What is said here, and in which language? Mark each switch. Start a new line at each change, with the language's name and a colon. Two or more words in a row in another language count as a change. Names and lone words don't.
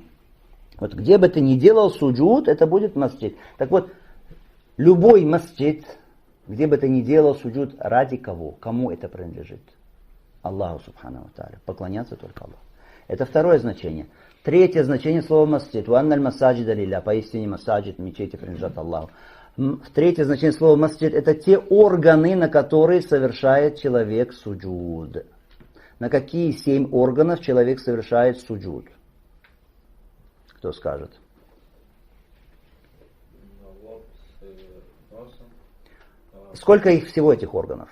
Russian: Вот где бы ты ни делал суджуд, это будет масджид. Так вот, любой масджид, где бы ты ни делал суджуд, ради кого? Кому это принадлежит? Аллаху
Arabic: سبحانه وتعالى.
Russian: Поклоняться только Аллаху. Это второе значение. Третье значение слова масджид.
Arabic: «وأن المساجد لله».
Russian: Поистине масаджид, мечети принадлежат Аллаху. Третье значение слова масджид — это те органы, на которые совершает человек суджуд. На какие 7 органов человек совершает суджуд? Кто скажет? Сколько их всего, этих органов?